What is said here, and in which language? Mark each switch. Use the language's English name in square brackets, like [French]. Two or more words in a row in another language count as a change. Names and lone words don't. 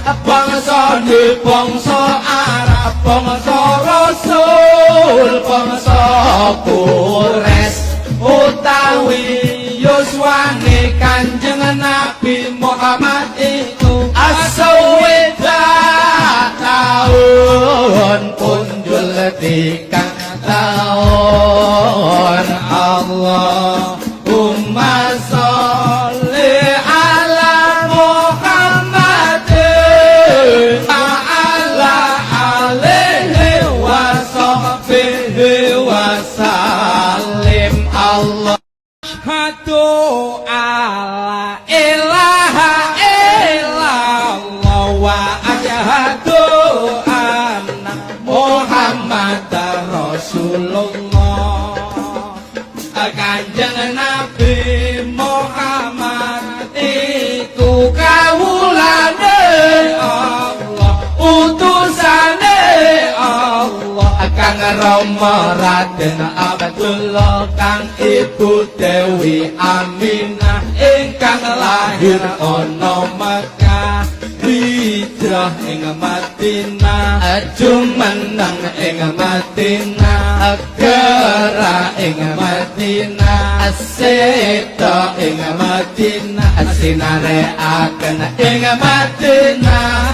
[Javanese] Bangsane bangsa Arab, bangsa Rasul, bangsa Quraisy, utawi yuswane Kanjeng Nabi Muhammad itu asawida tahun punjul tigang tahun. [Arabic] اللهم صل على محمد على آله وصحبه وسلم. الله أشهد أن لا إله إلا الله وأشهد أن محمدا رسول الله. [Javanese] Kanjeng Nabi Muhammad iku kawulane Allah, utusane Allah. Kang Rama Raden Abdullah, kang Ibu Dewi Aminah, ingkang lahir ana Mekah, hijrah ing Madinah, jumeneng ing Madinah, gerah ing Madinah, aseta ing Madinah, sinarekaken ing Madinah.